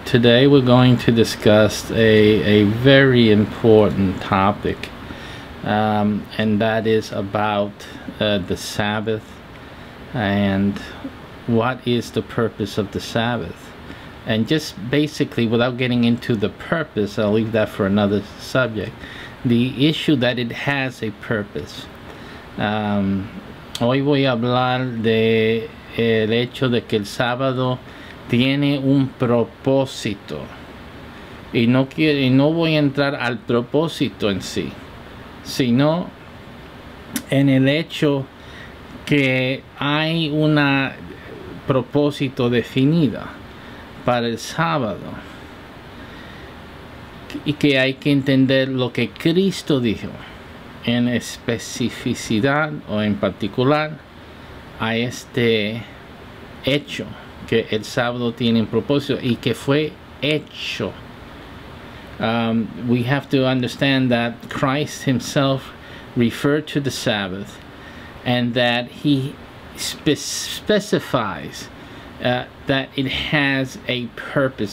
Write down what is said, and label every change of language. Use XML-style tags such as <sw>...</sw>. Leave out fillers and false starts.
<en>Today we're going to discuss a very important topic, and that is about the Sabbath and what is the purpose of the Sabbath. And just basically, without getting into the purpose, I'll leave that for another subject, the issue that it has a purpose.</en> <es>Hoy voy a hablar de el hecho de que el sábado tiene un propósito, y no voy a entrar al propósito en sí, sino en el hecho que hay un propósito definido para el sábado y que hay que entender lo que Cristo dijo en especificidad o en particular a este hecho, que el sábado tiene un propósito y que fue hecho.</es> <en>We have to understand that Christ himself referred to the Sabbath, and that he specifies that it has a purpose.</en>